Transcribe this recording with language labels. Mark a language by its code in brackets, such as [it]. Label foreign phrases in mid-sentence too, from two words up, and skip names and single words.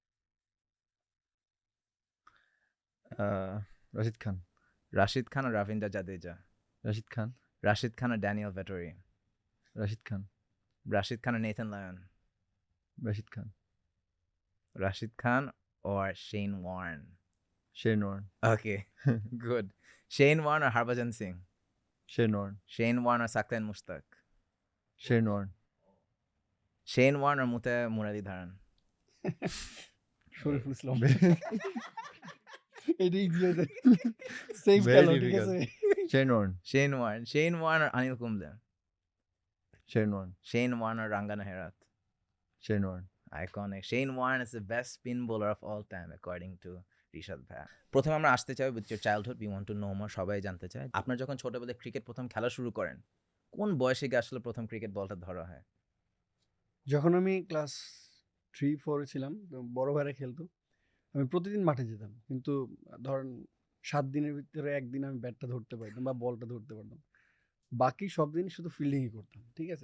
[en] রাশিদ খান। রাশিদ খান or রবীন্দ্র জাদেজা? রাশিদ খান। রাশিদ খান or ড্যানিয়েল ভেটরি? রাশিদ খান। রাশিদ খান or নেথান লায়ন? Rashid Khan. Rashid Khan or Shane Warne? Shane Warne. Okay, good. Shane Warne or Harbhajan Singh? Shane Warne. Shane Warne or Saklan Mushtaq? Shane Warne. Shane Warne or Mute Muralidharan? [bn] শরীফুল ইসলাম এটা ইজি হয়েছে সেফ [en] Very [bn] খেলো ঠিক [en] difficult. [bn] আছে [en] Shane Warne. Shane Warne. Shane Warne or Anil Kumble? Shane Warne. Shane Warne or Rangana Herat? Shane Warne. Iconic. Shane Warne is the best spin bowler of all time according to রিশাদ ভাইয়া। [bn] প্রথমে আমরা আসতে চাই [en] with your childhood, we want to know more, [bn] সবাই জানতে চায় আপনার যখন ছোটবেলায় ক্রিকেট প্রথম খেলা শুরু করেন কোন বয়সে গিয়ে আসলে প্রথম ক্রিকেট বলটা ধরা হয়? যখন আমি ক্লাস 3-4 ছিলাম তো বড় ভাইরা খেলতো, আমি প্রতিদিন মাঠে যেতাম, কিন্তু ধরেন 7 দিনের ভিতরে একদিন আমি ব্যাটটা ধরতে পারতাম বা বলটা ধরতে পারতাম, বাকি সব দিন শুধু ফিল্ডিংই করতাম, ঠিক আছে।